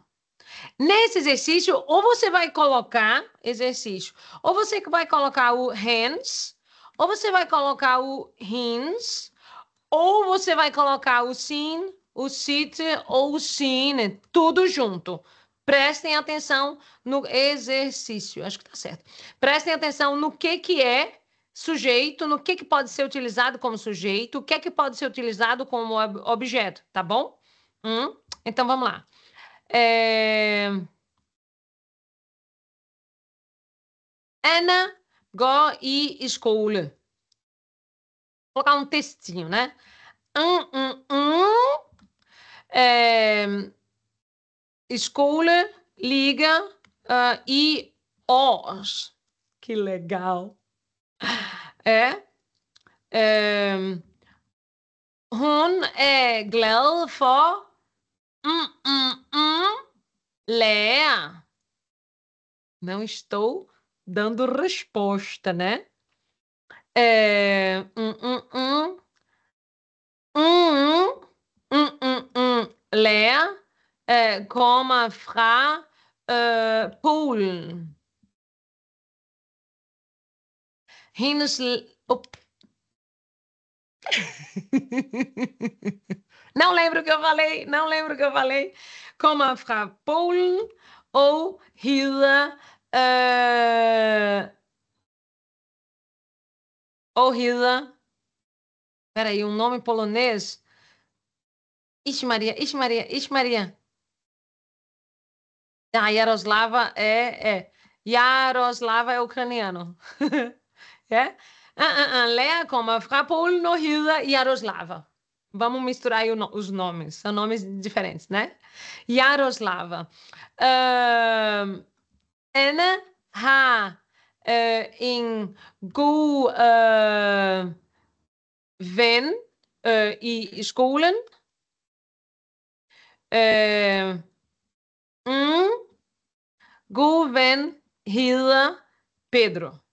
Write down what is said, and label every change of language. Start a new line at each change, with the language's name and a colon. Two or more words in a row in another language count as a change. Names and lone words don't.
Portuguese: Nesse exercício, ou você vai colocar exercício, ou você vai colocar o hands, ou você vai colocar o hins, ou você vai colocar o seen, o sit ou o seen, tudo junto. Prestem atenção no exercício. Acho que tá certo. Prestem atenção no que é sujeito, no que pode ser utilizado como sujeito, o que pode ser utilizado como objeto, tá bom? Então vamos lá.
Danish: Anna går i skole.
Portuguese: Vou colocar um textinho, né?
Danish: Skole ligger i Aars.
Portuguese: Que legal.
Danish: Hun er glad for lærer.
Portuguese: Não estou dando resposta, né?
Danish: Lærer kommer fra Polen. Hendes...
Portuguese: Não lembro o que eu falei, não lembro o que eu falei.
Danish: Kommer fra Polen ou hedder... ou hedder...
Portuguese: Peraí, um nome polonês? Ixi Maria, ixi Maria, ixi Maria. Ah, Yaroslava Yaroslava é ucraniano. É? Lea como fra Polen ou hedder Yaroslava. Vamos misturar aí os nomes. São nomes diferentes, né? Yaroslava.
Danish: Anna har en god ven i skolen. God ven hedder Pedro.